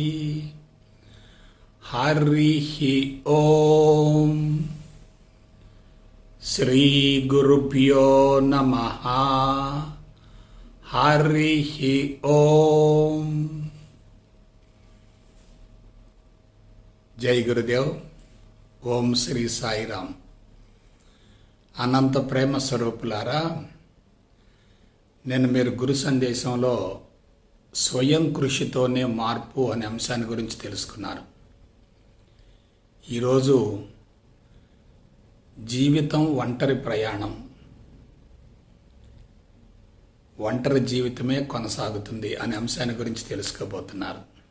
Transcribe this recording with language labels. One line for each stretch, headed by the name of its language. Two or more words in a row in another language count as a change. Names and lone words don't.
Sanskrit: हरिः ॐ। श्री गुरुभ्यो नमः। हरिः ॐ। जय गुरुदेव।
Telugu: ఓం శ్రీ సాయిరామ్। అనంత ప్రేమ స్వరూపులారా, నేను మీరు గురు సందేశంలో స్వయం కృషితోనే మార్పు అనే అంశాన్ని గురించి తెలుసుకున్నారు. ఈరోజు జీవితం ఒంటరి ప్రయాణం, ఒంటరి జీవితమే కొనసాగుతుంది అనే అంశాన్ని గురించి తెలుసుకోబోతున్నారు.